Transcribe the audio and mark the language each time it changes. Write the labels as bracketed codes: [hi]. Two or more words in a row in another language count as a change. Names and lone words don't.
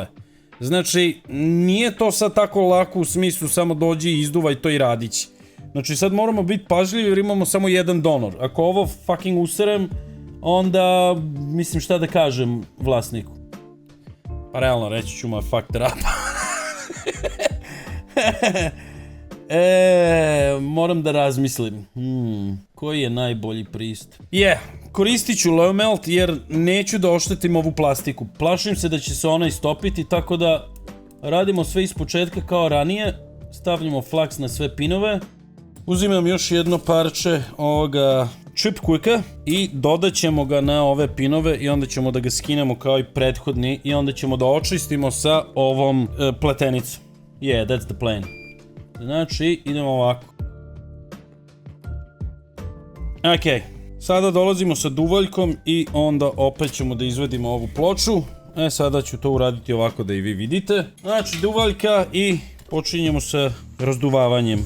[sr] Znači, nije to sad tako lako u smislu samo dođi i izduvaj to i radići. Znači, sad moramo biti pažljivi jer imamo samo jedan donor. Ako ovo fucking userem, onda mislim šta da kažem vlasniku. Pa realno reći ću ma [en] fuck the rap. [sr] Moram da razmislim. Koji je najbolji pristup? Koristit ću [en] low melt [sr] jer neću da oštetim ovu plastiku. Plašim se da će se ona istopiti, tako da radimo sve ispočetka kao ranije. Stavljamo flaks na sve pinove. Uzimam još jedno parče ovoga [en] chip quicka [sr] i dodat ćemo ga na ove pinove i onda ćemo da ga skinemo kao i prethodni i onda ćemo da očistimo sa ovom pletenicom. [en] That's the plan. [sr] Znači, idemo ovako. Ok, sada dolazimo sa duvaljkom i onda opet ćemo da izvedimo ovu ploču. Sada ću to uraditi ovako da i vi vidite. Znači, duvaljka i počinjemo sa razduvavanjem.